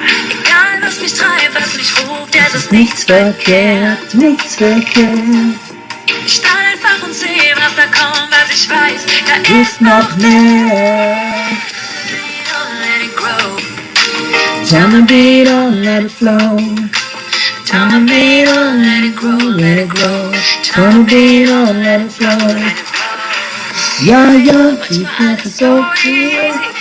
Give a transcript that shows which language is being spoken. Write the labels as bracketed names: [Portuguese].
[German] Egal was mich treibt, was mich ruft, es ist nichts verkehrt. Nichts verkehrt. Ich starte einfach und seh, was da kommt, was ich weiß, da Ist noch mehr. [English] let it grow. Turn the beat on, let it flow. Turn the beat on, let it grow, let it grow. Turn the beat on, let it flow. [German] Ja, ja, die Hand ist so viel.